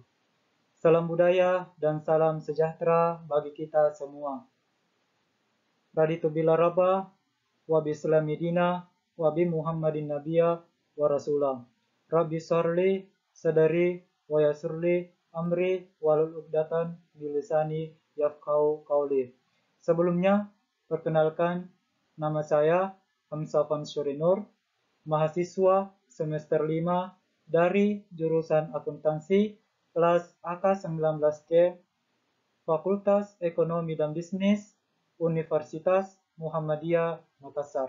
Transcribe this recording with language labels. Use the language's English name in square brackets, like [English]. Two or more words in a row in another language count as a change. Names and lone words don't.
[Indonesian] Salam budaya dan salam sejahtera bagi kita semua. [Arabic] رضيت بالله ربا وبالإسلام دينا وبمحمد نبيا ورسوله. رب اشرح لي صدري ويسر لي أمري واحلل عقدة من لساني يفقهوا قولي. [Indonesian] Sebelumnya, perkenalkan, nama saya Hamzah Fansuri Nur, mahasiswa semester 5 dari jurusan akuntansi kelas AK19C Fakultas Ekonomi dan Bisnis Universitas Muhammadiyah Makassar.